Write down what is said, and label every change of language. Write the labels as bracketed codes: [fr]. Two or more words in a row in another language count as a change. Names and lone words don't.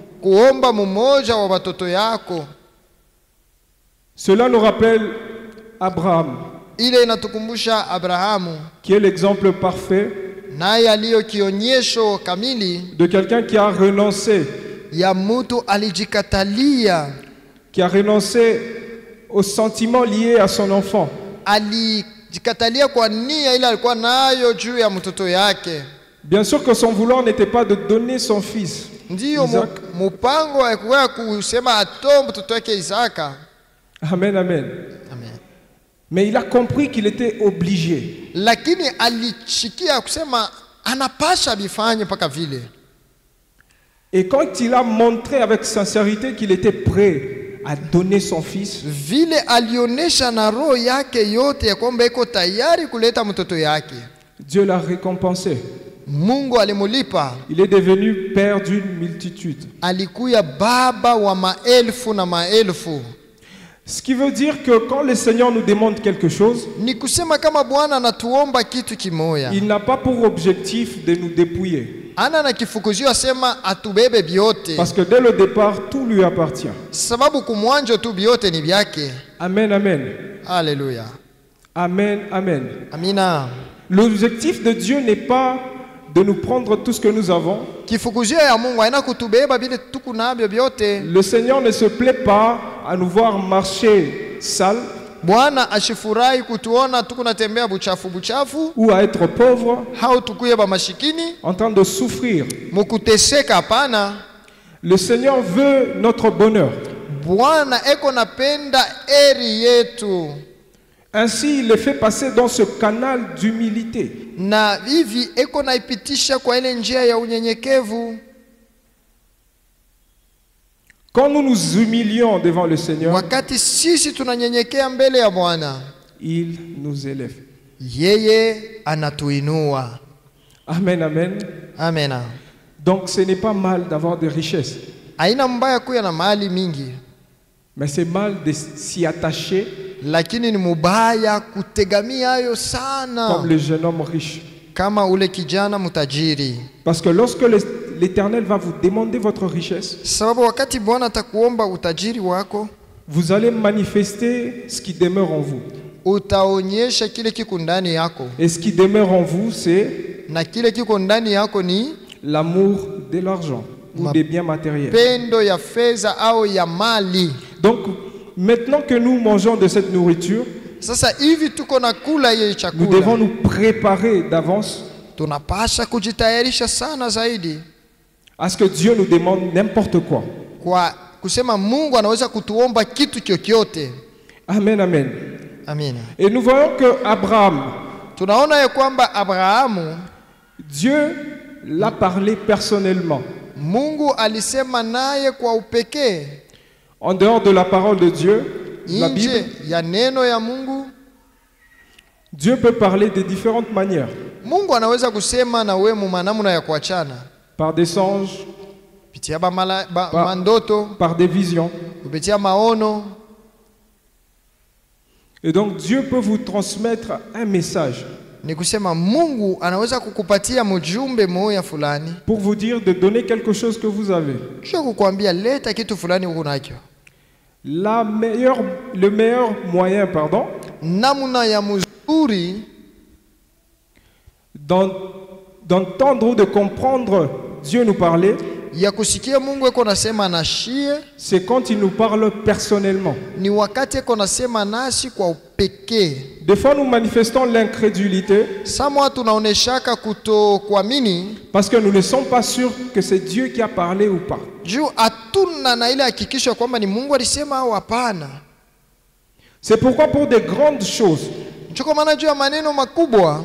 [fr] Cela nous rappelle Abraham, qui est l'exemple parfait de quelqu'un qui a renoncé, qui a renoncé aux sentiments liés à son enfant. Bien sûr que son vouloir n'était pas de donner son fils. [sw] Ndiyo mupango wa kusema atoe mtoto wake Isaka. [fr] Amen, amen. Amen. Mais il a compris qu'il était obligé. [sw] Lakini alichikia kusema anapasha bifanye paka vile. [fr] Et quand il a montré avec sincérité qu'il était prêt à donner son fils, [sw] vile alionesha na roho yake yote ya kwamba iko tayari kuleta mtoto yake, [fr] Dieu l'a récompensé. [sw] Mungu alimulipa. [fr] Il est devenu père d'une multitude. [sw] Alikuya baba wa maelfu na maelfu. [fr] Ce qui veut dire que quand le Seigneur nous demande quelque chose, [sw] ni kusema kama Bwana anatuomba kitu kimoya, [fr] il n'a pas pour objectif de nous dépouiller. [sw] Ana na kifukuzio asema atubebe biote. [fr] Parce que dès le départ, tout lui appartient. [sw] Sababu kumwanjo tu biote ni byake. [fr] Amen, amen. Alléluia. Amen, amen. [sw] Amina. [fr] L'objectif de Dieu n'est pas de nous prendre tout ce que nous avons. [sw] Kifukuzio ya Mungu haina kutubeba bile tuku nabyo byote. [fr] Le Seigneur ne se plaît pas à nous voir marcher sale. [sw] Bwana ashifurahi kutuona tuku natembea buchafu buchafu, [fr] ou à être pauvre, [sw] hao tukuye ba mashikini, [fr] en train de souffrir. [sw] Mukuteseka hapana. [fr] Le Seigneur veut notre bonheur. [sw] Bwana eko napenda eri yetu. [fr] Ainsi, il les fait passer dans ce canal d'humilité. [sw] Na hivi eko naipitisha kwa ile njia ya unyenyekevu. [fr] Quand nous nous humilions devant le Seigneur, [sw] wakati sisi tunanyenyekea mbele ya Bwana, [fr] il nous élève. [sw] Yeye anatuinua. [fr] Amen, amen. Amen. Donc ce n'est pas mal d'avoir des richesses. [sw] Haina mbaya kuwa na mali mingi. [fr] Mais c'est mal de s'y attacher. [sw] Lakini ni mubaya kutegamia hayo sana. [fr] Comme le jeune homme riche. [sw] Kama ule kijana mutajiri. [fr] Parce que lorsque l'Éternel va vous demander votre richesse, [sw] sababu wakati Bwana atakuomba utajiri wako, [fr] vous allez manifester ce qui demeure en vous. [sw] Utaonyesha kile kiko ndani yako. [fr] Et ce qui demeure en vous, c'est [sw] na kile kiko ndani yako ni [fr] l'amour de l'argent ou des biens matériels. [sw] Pendo ya fedha au ya mali. [fr] Donc maintenant que nous mangeons de cette nourriture, [sw] sasa hivi tuko na kula hiyo chakula, [fr] nous devons nous préparer d'avance. [sw] Tunapasha kujitayarisha sana zaidi. [fr] À ce que Dieu nous demande n'importe quoi. [sw] Kwa kusema Mungu anaweza kutuomba kitu chochote. [fr] Amen, amen. Amen. Et nous voyons que Abraham, [sw] tunaona ya kwamba Abrahamu, [fr] Dieu l'a parlé personnellement. [sw] Mungu alisema naye kwa upekee. [fr] En dehors de la parole de Dieu, la Bible, [sw] ya neno ya Mungu, [fr] Dieu peut parler de différentes manières. [sw] Mungu anaweza kusema na wewe namna ya kuachana. [fr] Par des songes, [sw] kupitia mandoto, [fr] par des visions. [sw] kupitia maono. [fr] Et donc Dieu peut vous transmettre un message. [sw] Ni kusema Mungu anaweza kukupatia mjumbe moya fulani. [fr] Pour vous dire de donner quelque chose que vous avez. [sw] Sio kukuambia leta kitu fulani uko nacho. [fr] Le meilleur moyen, [sw] namna ya mzuri [fr] d'entendre ou de comprendre Dieu nous parler, [sw] ya kusikia Mungu eko nasema nashie, [fr] c'est quand il nous parle personnellement. [sw] Ni wakati eko nasema nasi kwa upekee. [fr] Des fois nous manifestons l'incrédulité. [sw] Samwa tunaoneshaka kutokuamini [fr] parce que nous ne sommes pas sûrs que c'est Dieu qui a parlé ou pas. [sw] Juu atuna na ile hakikisho kwamba ni Mungu alisema au hapana. [fr] C'est pourquoi pour des grandes choses, [sw] choko maana juu ya maneno makubwa,